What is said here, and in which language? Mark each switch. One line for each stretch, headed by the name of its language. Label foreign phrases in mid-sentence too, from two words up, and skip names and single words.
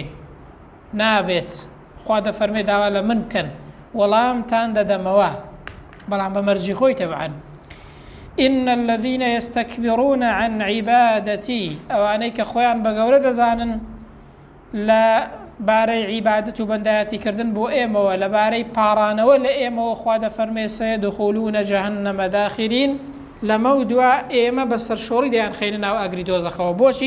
Central Kurdish: نابێت. خوا دەفەرمێ داوا لە من بکەن وەڵامتان دەدەمەوە بەڵام بە مەرجی خۆی تەبعاً.
Arabic: إن الذين يستكبرون عن عبادتي
Central Kurdish: ئەوانەی کە خۆیان بە گەورە دەزانن لە بارەی عیبادەت و بەندایەتیکردن بۆ ئێمەوە لە بارەی پاڕانەوە لە ئێمەوە خوا دەفەرمێ
Arabic: سەیەدخولونە جەهەنەمە داخرین
Central Kurdish: لەمە و دوا ئێمە بە سەرشۆڕی دەیان خەینە ناو ئاگری دۆزەخەوە. بۆچی؟